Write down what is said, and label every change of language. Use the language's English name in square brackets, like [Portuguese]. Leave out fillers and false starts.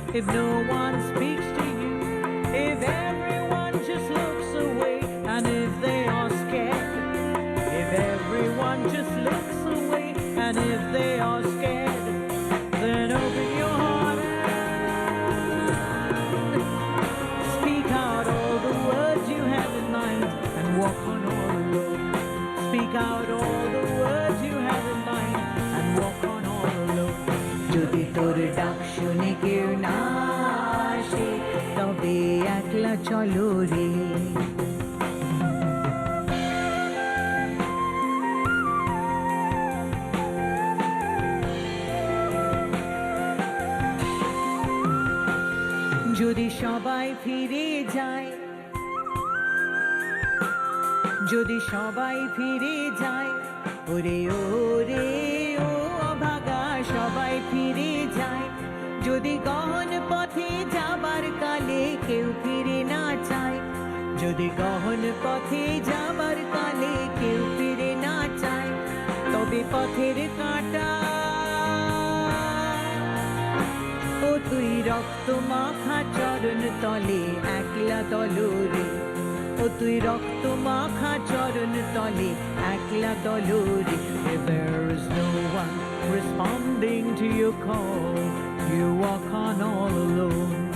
[English] If no one speaks to you, if everyone just looks away, and if they are scared, if everyone just looks away, and if they are scared, then open your heart and speak out all the words you have in mind and walk on all alone. Speak out all the words you have in mind and walk on all alone. [Bangla] যদি তোর ডাক শুনে কেউ না আসে তবে একলা চলো রে। যদি সবাই ফিরে যায়, যদি সবাই ফিরে যায়, ওরে ওরে ও অভাগা সবাই ফিরে যায়। যদি গহন পথে যাবার কালে কেউ ফিরে না চায়, যদি গহন পথে যাবার কালে কেউ ফিরে না চায়, তবে পথের কাঁটা ও তুই রক্ত মাখা চরণ তলে একলা দলরে, ও তুই রক্ত মাখা চরণ তলে একলা দলরে। [English] There is no one responding to your call, you walk on all alone.